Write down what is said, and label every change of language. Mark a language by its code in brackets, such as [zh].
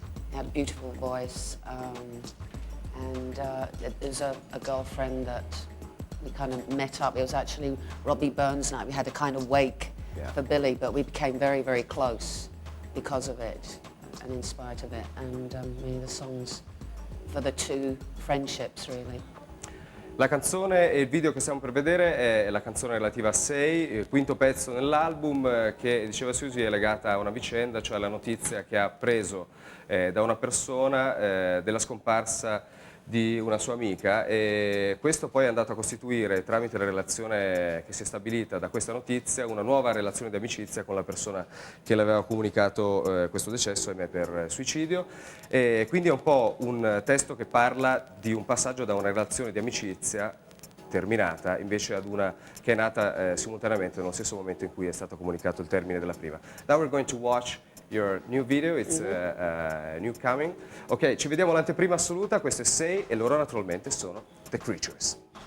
[en] He had a beautiful voice, and there's a girlfriend that we kind of met up. It was actually Robbie Burns night. We had a kind of wake for Billy, but we became very, very close because of it. and in spite of it, and many of the songs for the two friendships, really. [it] La canzone e il video che stiamo per vedere è la canzone relativa a Sei, il quinto pezzo nell'album, che, diceva Siouxsie, è legata a una vicenda, cioè alla notizia che ha appreso da una persona della scomparsa di una sua amica, e questo poi è andato a costituire, tramite la relazione che si è stabilita da questa notizia, una nuova relazione di amicizia con la persona che le aveva comunicato questo decesso, ahimè, per suicidio. E quindi è un po' un testo che parla di un passaggio da una relazione di amicizia terminata invece ad una che è nata simultaneamente nello stesso momento in cui è stato comunicato il termine della prima. [en] Now we're going to watch your new video, it's new coming. [it] Ok, ci vediamo l'anteprima assoluta, questo è Say e loro naturalmente sono The Creatures.